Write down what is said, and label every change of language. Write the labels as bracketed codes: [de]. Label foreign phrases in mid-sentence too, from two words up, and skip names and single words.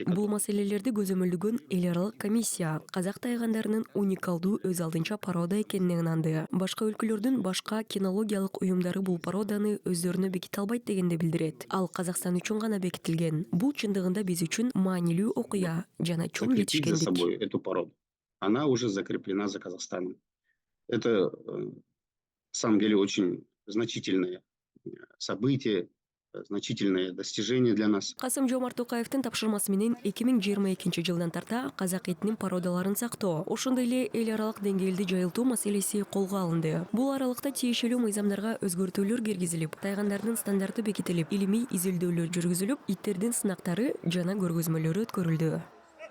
[ky] Бул маселелерди көзөмөлдөгөн эл аралык комиссия казак тайгандарынын уникалдуу өз алдынча порода экенине ынанды. Башка өлкөлөрдүн башка кинологиялык уюмдары бул породаны өздөрүнө беките албайт дегенди билдирет. Ал Казакстан үчүн гана бекитилген. Бул чындыгында биз үчүн маанилүү окуя жана чоң [ru] Закрепить за [ky] жетишкендик. [ru] собой эту породу. Она уже закреплена за Казахстаном. Это, на самом деле, очень значительное событие, значительное достижение для нас. [ky] Касым-Жомарт Токаевдин тапшырмасы менен 2022 жылдан тарта казак этинин породаларын сактоо, ошондой эле эл аралык деңгээлде жайылтуу маселеси колго алынды. Бул аралыкта тиешелүү мыйзамдарга өзгөртүүлөр киргизилип, тайгандарынын стандарты бекитилип, илимий изилдөөлөр жүргүзүлүп, иттердин сынактары жана көргөзмөлөрү өткөрүлдү.